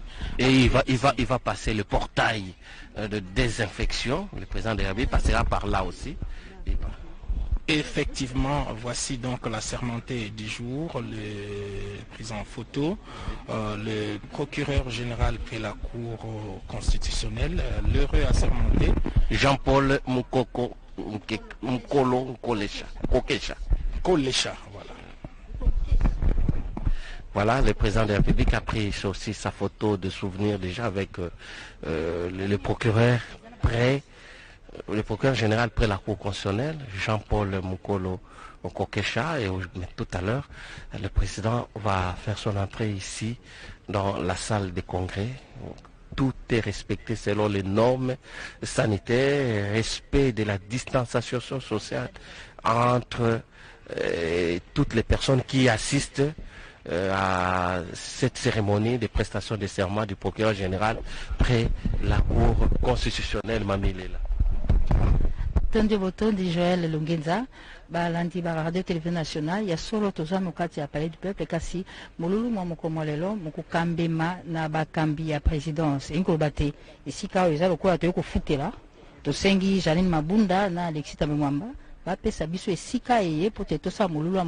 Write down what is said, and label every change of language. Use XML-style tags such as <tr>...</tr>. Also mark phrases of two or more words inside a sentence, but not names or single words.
<fr>Et il va passer le portail de désinfection, le président de la République passera par là aussi. Effectivement, voici donc la sermentée du jour, le prise en photo, le procureur général près la Cour constitutionnelle, l'heureux assermenté. Jean-Paul Mukolo Kolesha, voilà. Voilà, le président de la République a pris aussi sa photo de souvenir déjà avec le procureur général près la Cour constitutionnelle, Jean-Paul Mukolo Kokesha, et tout à l'heure, le président va faire son entrée ici dans la salle des congrès. Tout est respecté selon les normes sanitaires, respect de la distanciation sociale entre toutes les personnes qui assistent à cette cérémonie de prestation de serment du procureur général près la Cour constitutionnelle Mamilela.</fr> <ln>Tondi botondi Joël Lungenza balandi ba</ln> <fr>radio télévision nationale</fr> <ln>ya solo toza mokati ya</ln> <fr>palais du peuple</fr> <ln>kasi mululu mwa mokomolelo mokukambema na bakambi ya présidence inkoloba te esika oyo eza lokola toyei kofutela tosengi Janine Mabunda na Alexis Tambo Mwamba bapesa biso esika eye po te tosala mululu ya</ln>